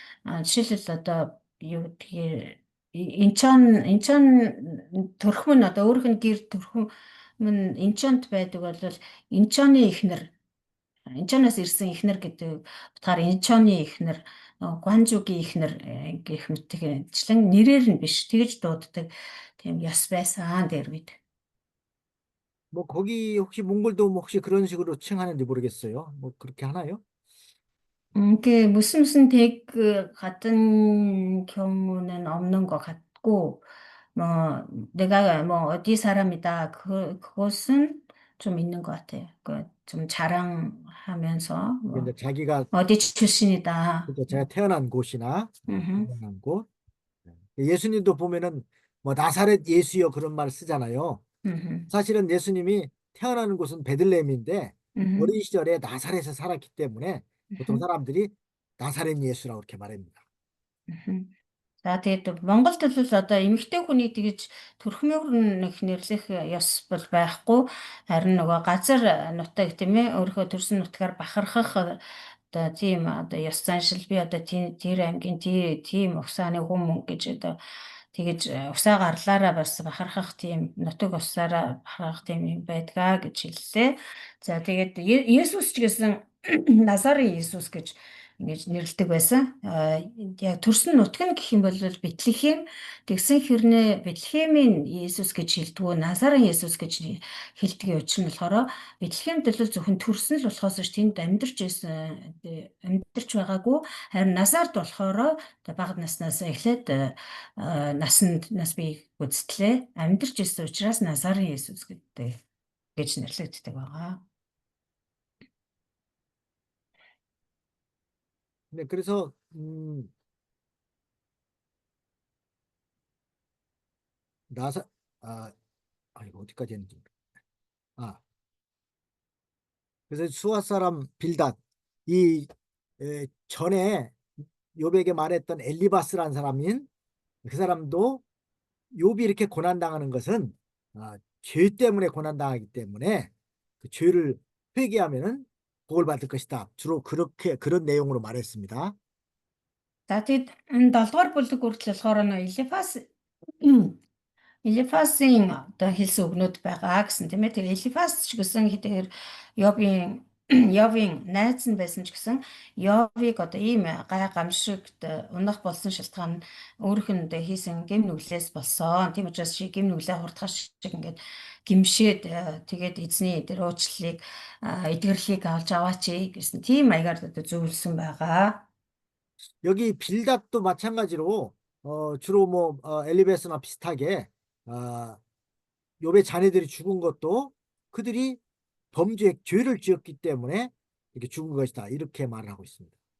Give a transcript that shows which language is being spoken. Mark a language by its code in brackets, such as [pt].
[mn] Жишээлбэл одоо юу гэдгийг Инчон төрхмөн одоо өөрийнх нь гэр төрхмөн Инчонд байдаг бол Инчоны эхнэр Инчоноос ирсэн эхнэр гэдэг утгаар Инчоны эхнэр Гуанжугийн эхнэр гэх мэтчлэн нэрээр нь биш тэгж дууддаг тийм яс байсан дээр үед. [ko] 뭐 거기 혹시 몽골도 혹시 그런 식으로 칭하는지 모르겠어요. 뭐 그렇게 하나요? 이게 무슨 댁 같은 경우는 없는 것 같고, 뭐 내가 뭐 어디 사람이다 그것은 좀 있는 것 같아요. 좀 자랑하면서 뭐 이제 자기가 어디 출신이다. 제가 태어난 곳이나 음흠. 태어난 곳. 예수님도 보면은 뭐 나사렛 예수여 그런 말 쓰잖아요. 음흠. 사실은 예수님이 태어나는 곳은 베들레헴인데 어린 시절에 나사렛에 살았기 때문에 보통 사람들이 나사렛 예수라고 이렇게 말합니다. [mn] За тэгээд Монголд бол одоо эмэгтэй хүний тэгж төрхмөөр нэх нэрлэх ёс бол байхгүй. Харин нөгөө газар нутаг тийм ээ өөрийнхөө төрсэн нутгаар бахархах одоо тийм одоо ёс заншил би одоо тэр аймгийн тийм усааны хүмүүс гэж одоо тэгэж усаа гарлаараа бас бахархах тийм нутаг усаараа бахархах тийм юм байдгаа гэж хэллээ. За тэгээд Есүс ч гэсэн Назарын Есүс гэж ингэж нэрлэдэг байсан. Яг төрсөн нутаг нь гэх юм бол Бэтлехэм, тэгсэн хэрнээ Бэтлехемийн Есүс гэж хэлдэг, Назарын Есүс гэж хэлдэг учир нь болохоор Бэтлехемд л зөвхөн төрсөн л болохоос ш тэнд амьдарч байгаагүй, харин Назарт болохоор бага наснаас эхлээд нас бий гүйцэтгэлээ амьдарч ирсэн учраас Назарын Есүс гэдэг гэж нэрлэгддэг байгаа. [ko] 네, 그래서 나사 이거 어디까지 했는지. 그래서 수아 사람 빌닷 이 전에 욥에게 말했던 엘리바스라는 사람인 그 사람도 욥이 이렇게 고난 당하는 것은 죄 때문에 고난 당하기 때문에 그 죄를 회개하면은 복을 받을 것이다. 주로 그렇게 그런 내용으로 말했습니다. [mn] За тэгэд энэ 7 дугаар бүлэг хүртэл болохоор Элифасын одоо хэлсэн үгнүүд байгаа гэсэн тийм ээ. Тэгээ Элифас ч гэсэн хэдийгээр Йовын найз нь байсан ч гэсэн Йовыг одоо ийм гай гамшигт унах болсон шалтгаан нь өөрийнх нь хийсэн гэм нүглээс болсон. Тийм учраас чи гэм нүглээ хурдхаар шиг ингээд гимшээд тэгээд эзний дээр уучлалыг эдгэрлийг авч аваач гэсэн тийм маягаар одоо зөвлөсөн байгаа. [ko] 여기 빌닷도 마찬가지로 주로 뭐 엘리베스나 비슷하게 욥의 자녀들이 죽은 것도 그들이 죄를 지었기 때문에 이렇게 죽은 것이다. 이렇게 말을 하고 있습니다.